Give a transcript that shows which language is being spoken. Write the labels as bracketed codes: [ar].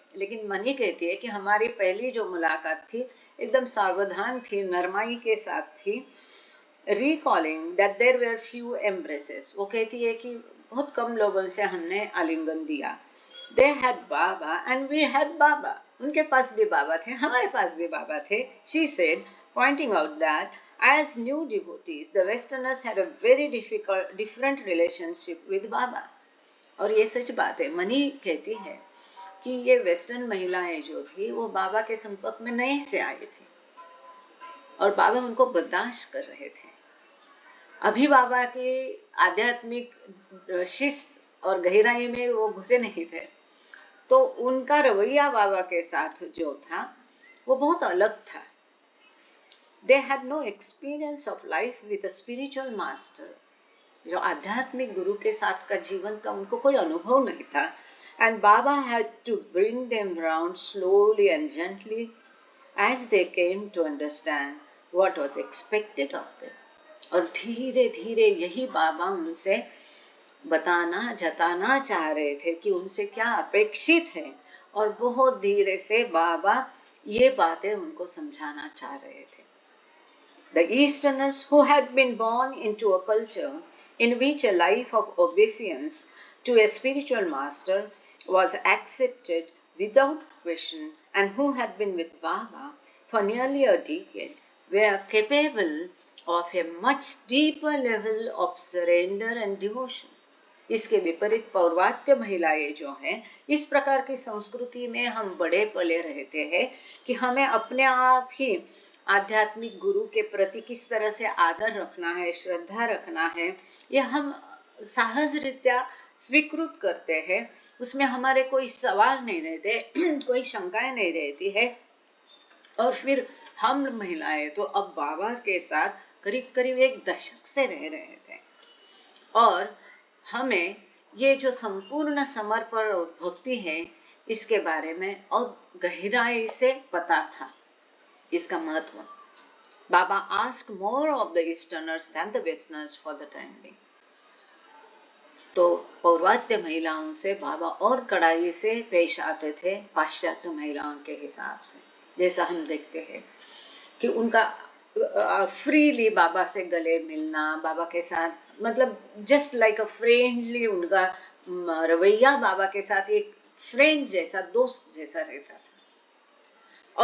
[hi] लेकिन मनी कहती है कि हमारी पहली जो मुलाकात थी एकदम सावधान थी, नरमाई के साथ थी। [en] Recalling that there were few embraces, [hi] वो कहती है कि बहुत कम लोगों से हमने आलिंगन दिया। [en] They had Baba and we had Baba, [hi] उनके पास भी बाबा थे, हमारे पास भी बाबा थे। [en] She said, pointing out that as new devotees, the Westerners had a very different relationship with Baba. [hi] और ये सच बात है, मनी कहती है कि ये वेस्टर्न महिलाएं जो थी वो बाबा के संपर्क में नए से आई थी, और बाबा उनको बर्दाश्त कर रहे थे। अभी बाबा की आध्यात्मिक शिस्त और गहराई में वो घुसे नहीं थे, तो उनका रवैया बाबा के साथ जो था वो बहुत अलग था। [en] They had no experience of life with a spiritual master. [hi] जो आध्यात्मिक गुरु के साथ का जीवन का उनको कोई अनुभव नहीं था। [en] And Baba had to bring them round slowly and gently as they came to understand what was expected of them. [hi] और धीरे धीरे यही बाबा उनसे जताना चाह रहे थे कि उनसे क्या अपेक्षित है, और बहुत धीरे से बाबा ये बातें उनको समझाना चाह रहे थे। [en] The Easterners, who had been born into a culture in which a life of obeisance to a spiritual master was accepted without question, and who had been with Baba for nearly a decade, were capable of a much deeper level of surrender and devotion. [hi] इसके विपरीत पौर्वात्य महिलाएं जो हैं, इस प्रकार की संस्कृति में हम बड़े पले रहते हैं कि हमें अपने आप ही आध्यात्मिक गुरु के प्रति किस तरह से आदर रखना है, श्रद्धा रखना है, ये हम सहज रीत्या स्वीकृत करते हैं। उसमें हमारे कोई सवाल नहीं रहते, कोई शंकाएं नहीं रहती है। और फिर हम महिलाएं तो अब बाबा के साथ करीब करीब 1 दशक से रह रहे थे, और हमें ये जो संपूर्ण समर्पण और भक्ति है इसके बारे में और गहराई से पता था, इसका महत्व। [en] Baba asked more of the Easterners than the Westerners for the time being. [hi] तो पौर्वात्य महिलाओं से बाबा और कड़ाई से पेश आते थे पाश्चात्य महिलाओं के हिसाब से। जैसा हम देखते हैं कि उनका फ्रीली बाबा से गले मिलना, बाबा के साथ मतलब [en] just like a friendly [hi] उनका रवैया बाबा के साथ एक फ्रेंड जैसा, दोस्त जैसा रहता था।